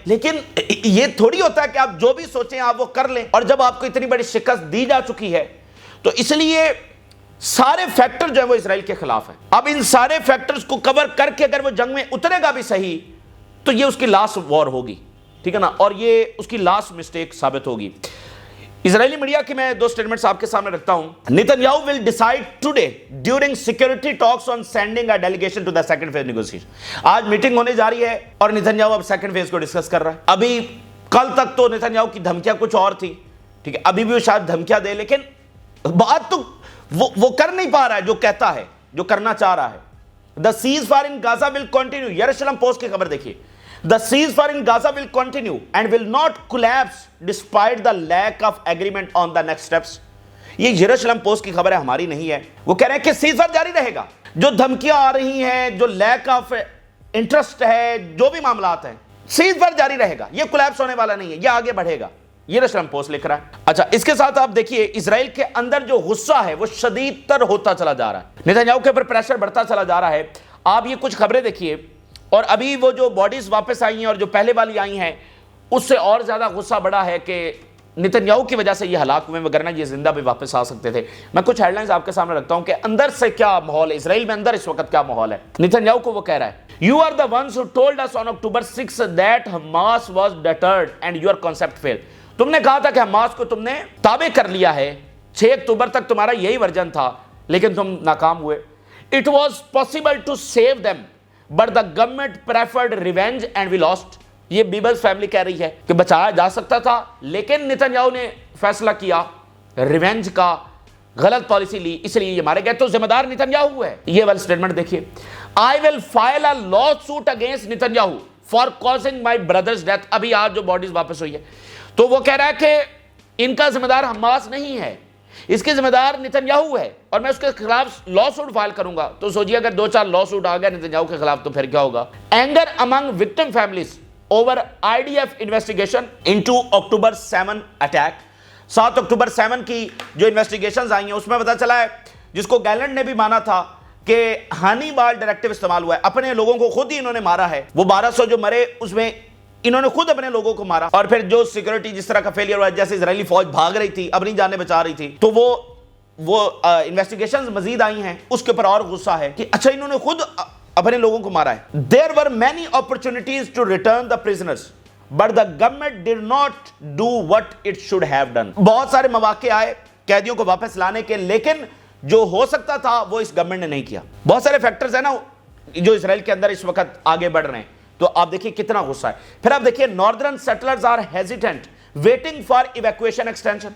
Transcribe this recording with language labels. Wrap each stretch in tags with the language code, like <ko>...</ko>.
<ur>لیکن یہ تھوڑی ہوتا ہے کہ آپ جو بھی سوچیں آپ وہ کر لیں. اور جب آپ کو اتنی بڑی شکست دی جا چکی ہے تو اس لیے سارے فیکٹر جو ہیں وہ اسرائیل کے خلاف ہیں. اب ان سارے فیکٹرز کو کور کر کے اگر وہ جنگ میں اترے گا بھی صحیح تو یہ اس کی لاسٹ وار ہوگی, ٹھیک ہے نا, اور یہ اس کی لاسٹ مسٹیک ثابت ہوگی. اسرائیلی میڈیا کی میں دو سٹیٹمنٹس آپ کے سامنے رکھتا ہوں.</ur> <en>Netanyahu will decide today during security talks on sending a delegation to the second phase negotiation.</en> <ur>آج میٹنگ ہونے جا رہی ہے اور نیتن یاہو اب سیکنڈ فیز کو ڈسکس کر رہا ہے. ابھی کل تک تو نیتن یاہو کی دھمکیاں کچھ اور تھی, ٹھیک ہے, ابھی بھی وہ شاید دھمکیاں دے, لیکن بات تو وہ کر نہیں پا رہا ہے جو کہتا ہے, جو کرنا چاہ رہا ہے.</ur> <en>The ceasefire in Gaza will continue.</en> <ur>Jerusalem post کی خبر دیکھیے.</ur> <en>The ceasefire in Gaza will continue and will not collapse despite the lack of agreement on the next steps.</en> <ur>یہ یروشلم پوسٹ کی خبر ہے, ہماری نہیں ہے. وہ کہہ رہے ہیں کہ سیزفائر جاری رہے گا. جو دھمکیاں آ رہی ہیں, جو لیک آف انٹرسٹ ہے, جو بھی معاملات ہیں, سیزفائر جاری رہے گا. یہ کولیپس ہونے والا نہیں ہے, یہ آگے بڑھے گا. یروشلم پوسٹ لکھ رہا ہے. اچھا, اس کے ساتھ آپ دیکھیے اسرائیل کے اندر جو غصہ ہے وہ شدید تر ہوتا چلا جا رہا ہے. نیتن یاہو کے اوپر پریشر بڑھتا چلا جا رہا ہے. آپ یہ کچھ خبریں دیکھیے, اور ابھی وہ جو باڈیز واپس آئی ہیں اور جو پہلے والی آئی ہیں اس سے اور زیادہ غصہ بڑا ہے کہ نیتن یاہو کی وجہ سے یہ ہلاک ہوئے, وگرنہ یہ زندہ بھی واپس آ سکتے تھے. میں کچھ ہیڈ لائنز آپ کے سامنے رکھتا ہوں کہ اندر سے کیا ماحول ہے, اسرائیل میں اندر اس وقت کیا ماحول ہے. نیتن یاہو کو وہ کہہ رہا ہے,</ur> <en>You are the ones who told us on October 6 that Hamas was deterred and your concept failed.</en> <ur>تم نے کہا تھا کہ حماس کو تم نے تابع کر لیا ہے, 6 اکتوبر تک تمہارا یہی ورژن تھا, لیکن تم ناکام ہوئے.</ur> <en>It was possible to save them, but the government preferred revenge and we lost.</en> <ur>یہ بیبلز فیملی کہہ رہی ہے کہ بچایا جا سکتا تھا, لیکن نیتن یاہو نے فیصلہ کیا ریونج کا, غلط پالیسی لی, اس لیے یہ مارے گئے. تو ذمہ دار نیتن یاہو ہے. یہ والا سٹیٹمنٹ دیکھیے,</ur> <en>I will file a lawsuit against Netanyahu for causing my brother's death.</en> <ur>ابھی آج جو باڈیز واپس ہوئی ہے تو وہ کہہ رہا ہے کہ ان کا ذمہ دار حماس نہیں ہے, اس کے ذمہ دار نیتن یاہو ہے, اور میں اس کے خلاف لا سوٹ فائل کروں گا. تو سوچیے اگر 2-4 لا سوٹ آ گیا نیتن یاہو کے خلاف تو پھر کیا ہوگا.</ur> <en>Anger among victim families over IDF investigation into October 7 attack.</en> <ur>7 اکتوبر 7 کی جو انویسٹیگیشنز آئی ہیں اس میں پتہ چلا ہے, جس کو گیلنٹ نے بھی مانا تھا کہ ہانی بال ڈائریکٹیو استعمال ہوا ہے, اپنے لوگوں کو خود ہی انہوں نے مارا ہے. وہ 1200 جو مرے اس میں انہوں نے خود اپنے لوگوں کو مارا, اور پھر جو سیکورٹی جس طرح کا فیلئر ہوا, جیسے اسرائیلی فوج بھاگ رہی تھی, اپنی جانیں بچا رہی تھی, تو وہ انویسٹیگیشنز مزید آئی ہیں, اس کے اوپر اور غصہ ہے کہ اچھا انہوں نے خود اپنے لوگوں کو مارا ہے.</ur> <en>There were many opportunities to return the prisoners, but the government did not do what it should have done.</en> <ur>بہت سارے مواقع آئے قیدیوں کو واپس لانے کے, لیکن جو ہو سکتا تھا وہ اس گورنمنٹ نے نہیں کیا. بہت سارے فیکٹرز ہیں نا جو اسرائیل کے اندر اس وقت آگے بڑھ رہے ہیں, تو آپ دیکھیے کتنا غصہ ہے. پھر آپ دیکھیے</ur> <en>Northern settlers are hesitant waiting for evacuation extension.</en>